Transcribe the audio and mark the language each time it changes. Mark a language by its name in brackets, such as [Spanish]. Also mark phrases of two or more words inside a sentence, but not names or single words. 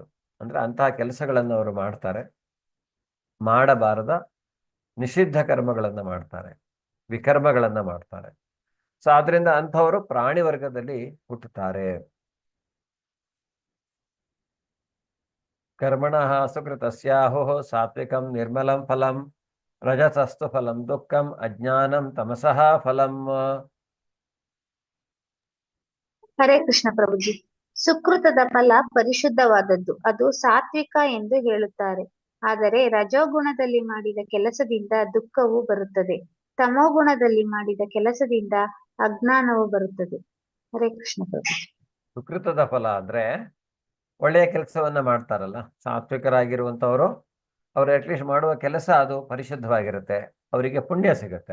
[Kannada] ಅಂದ್ರೆ ಅಂತಹ ಕೆಲಸಗಳನ್ನು ಅವರು ಮಾಡ್ತಾರೆ. ಮಾಡಬಾರದ ನಿಷಿದ್ಧ ಕರ್ಮಗಳನ್ನ ಮಾಡ್ತಾರೆ, ವಿಕರ್ಮಗಳನ್ನ ಮಾಡ್ತಾರೆ. ಸೊ ಆದ್ರಿಂದ ಅಂಥವರು ಪ್ರಾಣಿ ವರ್ಗದಲ್ಲಿ ಹುಟ್ಟುತ್ತಾರೆ. [Sanskrit] ಕರ್ಮಣಃ ಸುಕೃತಸ್ಯಾಹೋ ಸಾತ್ವಿಕಂ ನಿರ್ಮಲಂ ಫಲಂ ರಜಸಸ್ತು ಫಲಂ ದುಃಖಂ ಅಜ್ಞಾನಂ ತಮಸಃ ಫಲಂ. [Kannada] ಹರೇ ಕೃಷ್ಣ ಪ್ರಭುಜಿ. ಸುಕೃತದ ಫಲ ಪರಿಶುದ್ಧವಾದದ್ದು, ಅದು ಸಾತ್ವಿಕ ಎಂದು ಹೇಳುತ್ತಾರೆ. ಆದರೆ ರಜೋಗುಣದಲ್ಲಿ ಮಾಡಿದ ಕೆಲಸದಿಂದ ದುಃಖವು ಬರುತ್ತದೆ, ತಮೋಗುಣದಲ್ಲಿ ಮಾಡಿದ ಕೆಲಸದಿಂದ ಅಜ್ಞಾನವು ಬರುತ್ತದೆ. ಹರೇ ಕೃಷ್ಣ ಪ್ರಭುಜಿ. ಸುಕೃತದ ಫಲ ಅಂದ್ರೆ ಒಳ್ಳೆಯ ಕೆಲಸವನ್ನ ಮಾಡ್ತಾರಲ್ಲ ಸಾತ್ವಿಕರಾಗಿರುವಂತವರು, ಅವರು ಅಟ್ಲೀಸ್ಟ್ ಮಾಡುವ ಕೆಲಸ ಅದು ಪರಿಶುದ್ಧವಾಗಿರುತ್ತೆ, ಅವರಿಗೆ ಪುಣ್ಯ ಸಿಗುತ್ತೆ.